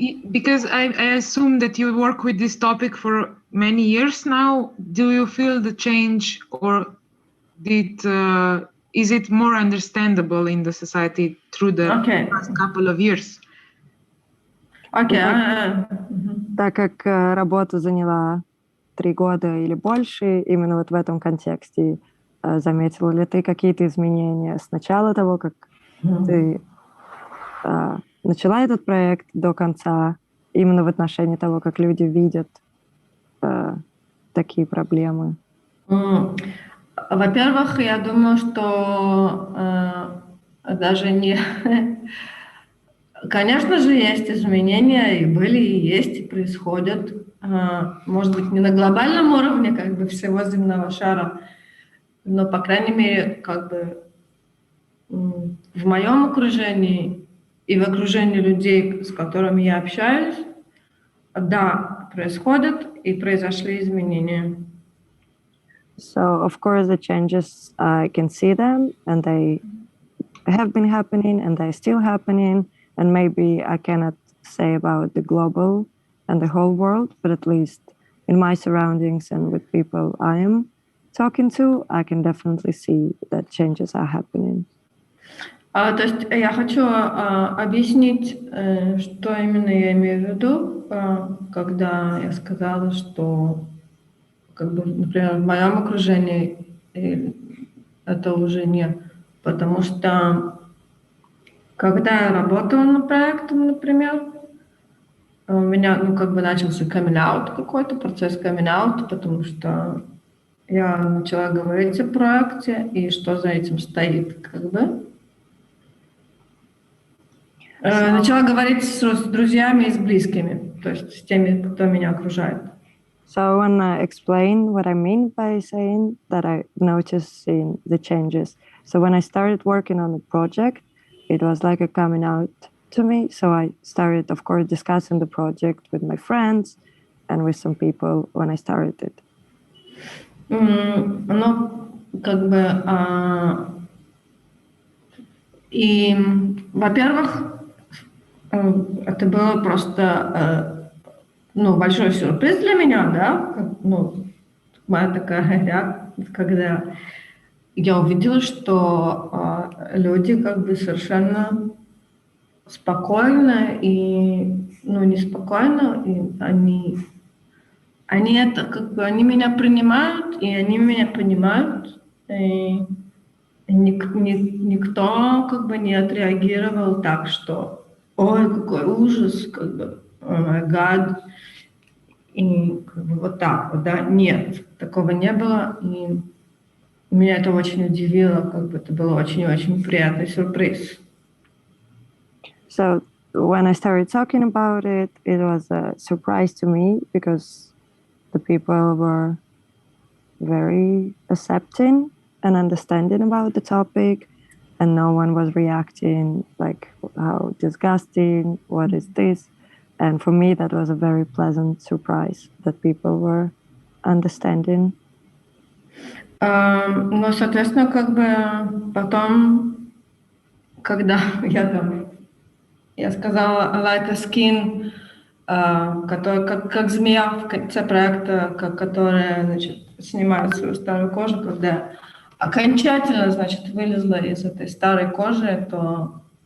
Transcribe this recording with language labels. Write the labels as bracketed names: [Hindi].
[English] because I assume that you work with this topic for many years now. Do you feel the change, or is it more understandable in the society through the past couple of years? [Russian] Так как работа заняла 3 года или больше, именно вот в этом контексте, заметила ли ты какие-то изменения с начала того, как ты начала этот проект, до конца, именно в отношении того, как люди видят такие проблемы? Во-первых, я думаю, что даже не... Конечно же, есть изменения, и были, и есть, и происходят. Может быть, не на глобальном уровне, как бы, всего земного шара, но, по крайней мере, как бы в моем окружении и в окружении людей, с которыми я общаюсь, да, происходят и произошли изменения. [English] So, of course, the changes, I can see them, and they have been happening, and they're still happening, and maybe I cannot say about the global and the whole world, but at least in my surroundings and with people I am talking to, I can definitely see that changes are happening. [Russian] То есть я хочу объяснить, что именно я имею в виду, когда я сказала, что, как бы, например, в моем окружении это уже нет. Потому что, когда я работала над проектом, например, у меня, как бы, начался камин-аут какой-то, процесс камин-аута, потому что я начала говорить о проекте и что за этим стоит, как бы. Начала говорить с друзьями и с близкими, то есть с теми, кто меня окружает. [English] So I want to explain what I mean by saying that I noticed in the changes. So when I started working on the project, it was like a coming out to me. So I started, of course, discussing the project with my friends and with some people when I started it. [Russian] Ну, как бы, и, во-первых, это было просто, большой сюрприз для меня, да, моя такая реакция, когда я увидела, что люди как бы совершенно спокойно и, неспокойно, и они это, как бы, они меня принимают, и они меня понимают, и никто, как бы, не отреагировал так, что ой, какой ужас, как бы, [English] о май гад, [Russian] и, как бы, вот так вот, да, нет, такого не было, и меня это очень удивило, как бы, это был очень-очень приятный сюрприз. [English] So when I started talking about it, it was a surprise to me because the people were very accepting and understanding about the topic, and no one was reacting like, how disgusting, what is this? And for me, that was a very pleasant surprise that people were understanding. [Russian] Ну, соответственно, как бы потом, когда я сказала [English] I like a skin, [Russian] который, как змея в конце проекта, которая, значит, снимает свою старую кожу, когда окончательно, значит, вылезла из этой старой кожи, то